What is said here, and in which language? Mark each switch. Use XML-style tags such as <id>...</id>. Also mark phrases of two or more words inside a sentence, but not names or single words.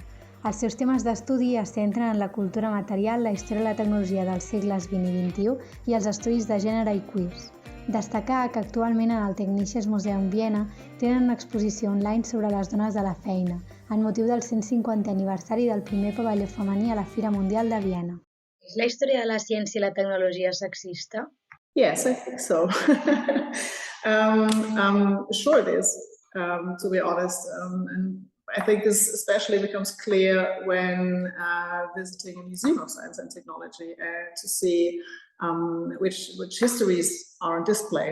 <ca>Els seus temes d'estudi es centren en la cultura material, la història i la tecnologia dels segles XX i XXI i els estudis de gènere i queers. Destacar que actualment en el Technisches Museum Viena tenen una exposició online sobre les dones de la feina, en motiu del 150è aniversari del primer pavelló femení a la Fira Mundial de Viena. És la història de la ciència i la tecnologia sexista?</ca> <en>Yes, I think so. Sure it is, to be honest. And I think this especially becomes clear when visiting a museum of science and technology to see which histories are on display.</en>